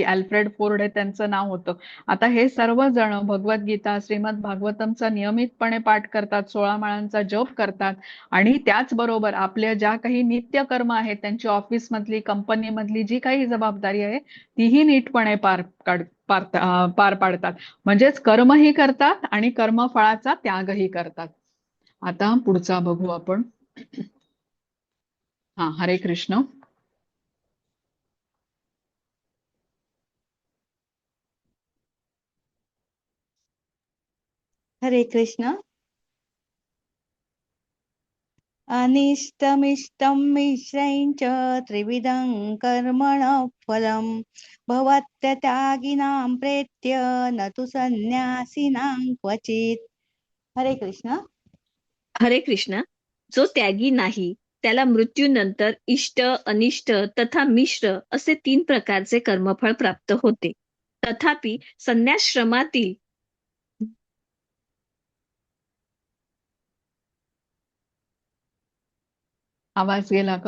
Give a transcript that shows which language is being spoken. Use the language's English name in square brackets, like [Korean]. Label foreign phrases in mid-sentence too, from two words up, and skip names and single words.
[Marathi] अल्फ्रेड फोर्ड हे त्यांचं नाव होतं. आता हे सर्वजण भगवद्गीता, श्रीमद भागवतमचा नियमितपणे पाठ करतात, 16 माळांचा जप करतात आणि त्याचबरोबर आपल्या ज्या काही नित्य कर्म आहेत त्यांची ऑफिस मधली, कंपनी मधली जी काही जबाबदारी आहे तीही नीटपणे पार पाडतात. म्हणजेच कर्मही करतात आणि कर्मफळाचा त्यागही करतात. आता पुढचा बघू आपण. हरे कृष्ण. हरे कृष्ण. [Sanskrit] अनिष्टमिष्टं मिश्रं च त्रिविधं कर्मणः फलं भवत्यत्यागिनां प्रेत्य न तु संन्यासिनां क्वचित्. [Marathi] हरे कृष्ण. हरे कृष्ण. जो त्यागी नाही त्याला मृत्यूनंतर इष्ट, अनिष्ट तथा मिश्र असे 3 प्रकारचे कर्मफळ प्राप्त होते. तथापि संन्यासश्रमातील आवाज गेला का?